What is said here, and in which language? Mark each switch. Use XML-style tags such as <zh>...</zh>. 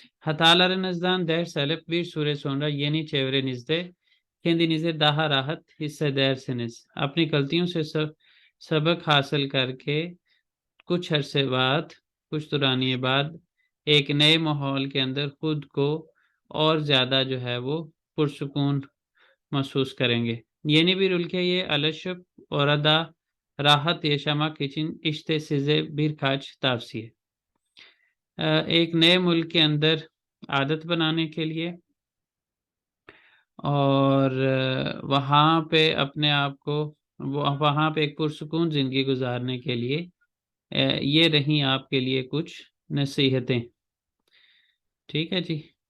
<tr>Hatalarınızdan ders alıp bir süre sonra yeni çevrenizde kendinize daha rahat hissedersiniz.</tr> <hi>अपनी गलतियों से सबक हासिल करके कुछ अरसे बाद, कुछ दुरानिए बाद, एक नए माहौल के अंदर खुद को और ज़्यादा जो है वो पुरसुकून महसूस करेंगे.</hi> <tr>Yeni bir ülkeye alışıp orada rahat yaşamak için işte size birkaç tavsiye।</tr> <hi>एक नए मुल्क के अंदर आदत बनाने के लिए और वहाँ पे अपने आप को वहाँ पे एक पुरसुकून ज़िंदगी गुजारने के लिए ये रही आपके लिए कुछ नसीहतें। ठीक है जी।</hi>